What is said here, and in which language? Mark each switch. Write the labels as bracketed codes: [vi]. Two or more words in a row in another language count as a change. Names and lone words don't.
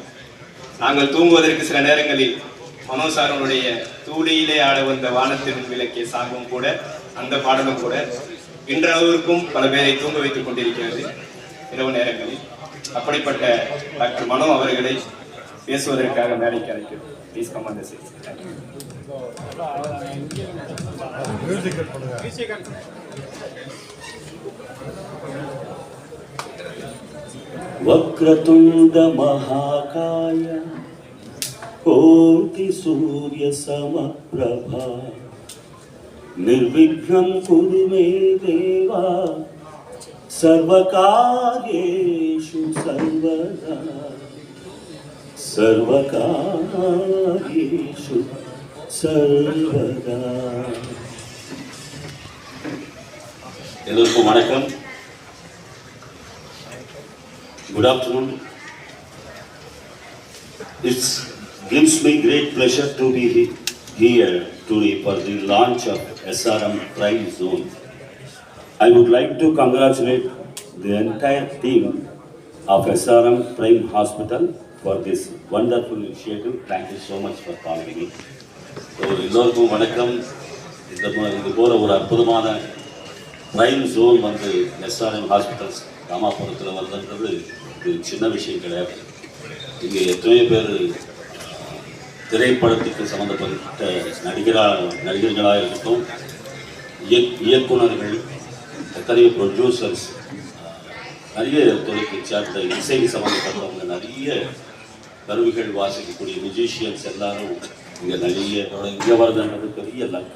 [ta] நாங்கள் தூங்குவதற்கு சில நேரங்களில் மனோசாரனுடைய தூளியிலே ஆட வந்த வானத்தின் விளக்கிய சாங்கும் கூட, அந்த பாடலும் கூட இன்றளவிற்கும் பல பேரை தூங்க வைத்துக் கொண்டிருக்கிறது இரவு நேரங்களில். அப்படிப்பட்ட டாக்டர் மனோ அவர்களை பேசுவதற்காக மேடைக்கு அழைக்கிறோம். [en] please come on the stage. [sa] वक्रतुंड महाकाय कोटि सूर्य समप्रभा निर्विघ्नं कुरु मे देवा सर्वकार्येषु सर्वदा सर्वकार्येषु सर्वदा. [ta] எல்லோருக்கும் வணக்கம். [en] Good afternoon. It gives me great pleasure to be here today for the launch of SRM Prime Zone. I would like to congratulate the entire team of SRM Prime Hospital for this wonderful initiative. Thank you so much for calling me. [ta] எல்லோருக்கும் வணக்கம். இது போல ஒரு அற்புதமான பிரைம் ஜோன் வந்து எஸ்ஆர்எம் ஹாஸ்பிட்டல்ஸ் ராமாபுரத்தில் வருதுன்றது இது சின்ன விஷயம் கிடையாது. இங்கே எத்தனையோ பேர் திரைப்படத்துக்கு சம்மந்தப்பட்ட நடிகர்களாக இருக்கட்டும், இயக்குநர்கள், எத்தனையோ ப்ரொடியூசர்ஸ், நிறைய துறைக்கு சேர்ந்த இசை சம்மந்தப்பட்டவங்க, நிறைய கருவிகள் வாசிக்கக்கூடிய மியூசிஷியன்ஸ் எல்லாரும் இங்கே இங்கே வருதுன்றது பெரிய லக்கு.